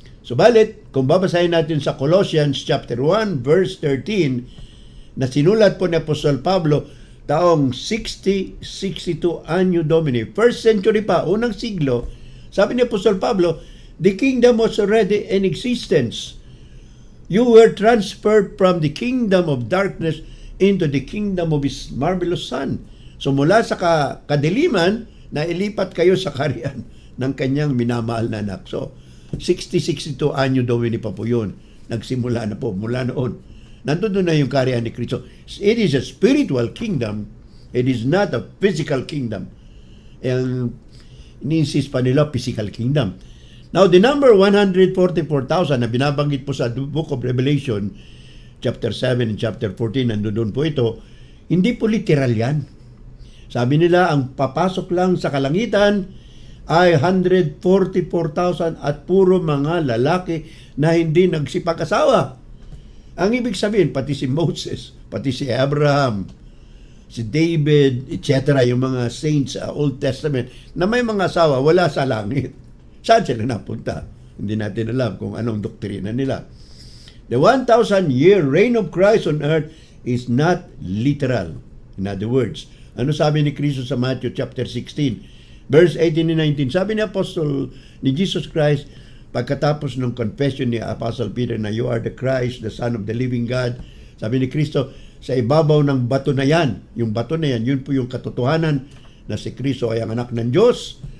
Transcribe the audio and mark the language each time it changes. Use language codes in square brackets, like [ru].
[tl] Subalit, kung babasahin natin sa Colossians chapter 1 verse 13, na sinulat po ni Apostol Pablo taong 60-62 Anno Domini, first century pa, unang siglo, sabi ni Apostol Pablo, [en] the kingdom was already in existence. You were transferred from the kingdom of darkness into the kingdom of His marvelous Son. [tl] So mula sa kadiliman, na ilipat kayo sa kaharian ng kanyang minamahal na anak. So 60-62 Anno Domini pa po yun. Nagsimula na po mula noon. Nandun na yung kaharian ni Kristo. [en] It is a spiritual kingdom. It is not a physical kingdom. [tl] And ini-insist pa nila physical kingdom. Now, the number 144,000 na binabanggit po sa Book of Revelation, chapter 7 and chapter 14, nandun po ito, hindi po literal yan. Sabi nila, ang papasok lang sa kalangitan ay 144,000 at puro mga lalaki na hindi nagsipag-asawa. Ang ibig sabihin, pati si Moses, pati si Abraham, si David, etc., yung mga saints sa Old Testament na may mga asawa, wala sa langit. Saan sila napunta? Hindi natin alam kung anong doktrina nila. [en] The 1,000-year reign of Christ on earth is not literal. [tl] In other words, ano sabi ni Kristo sa Matthew chapter 16, verse 18 and 19? Sabi ni Apostle ni Jesus Christ, pagkatapos ng confession ni Apostle Peter na [en] you are the Christ, the Son of the living God, [tl] sabi ni Kristo, sa ibabaw ng bato na yan, yung bato na yan, yun po yung katotohanan na si Kristo ay ang anak ng Diyos.